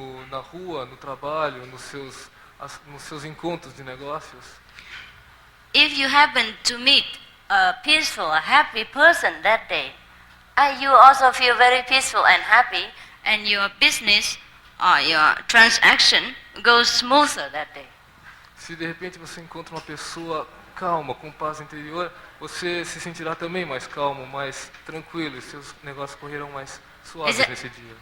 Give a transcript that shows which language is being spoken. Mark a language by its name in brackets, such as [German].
[Portuguese] Na rua, no trabalho, nos seus encontros de negócios. [English] If you happen to meet a peaceful, a happy person that day, you also feel very peaceful and happy, and your business or your transaction goes smoother that day. [Portuguese] Se de repente você encontra uma pessoa calma, com paz interior, você se sentirá também mais calmo, mais tranquilo, e seus negócios correrão mais suaves nesse dia.